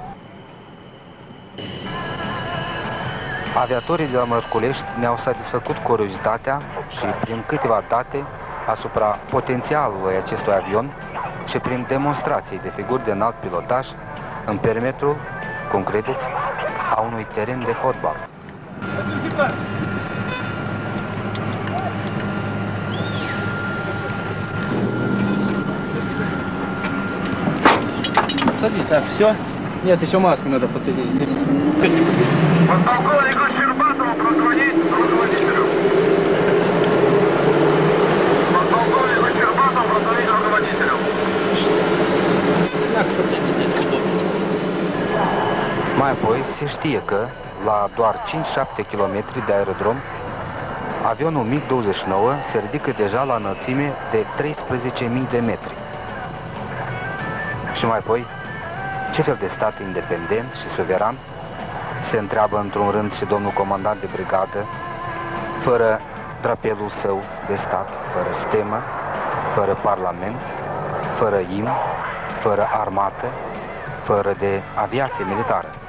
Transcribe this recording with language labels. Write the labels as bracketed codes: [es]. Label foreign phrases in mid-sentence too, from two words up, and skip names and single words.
[ro] Aviatorii de la Mărculești ne-au satisfăcut curiozitatea și prin câteva date asupra potențialului acestui avion și prin demonstrații de figuri de înalt pilotaj în perimetrul, cum credeți, a unui teren de fotbal. [ru] Садись. Так, все? Нет, еще маску надо подсадить здесь. Подполковнику Щербатову прозвонить руководителю. Подполковнику Щербатову прозвонить руководителю. Так, подсадите отсюда. [ro] Mai apoi se știe că, la doar 5-7 km de aerodrom, avionul MiG-29 se ridică deja la înălțime de 13.000 de metri. Și mai apoi, ce fel de stat independent și suveran, se întreabă într-un rând și domnul comandant de brigadă, fără drapelul său de stat, fără stemă, fără parlament, fără imn, fără armată, fără de aviație militară.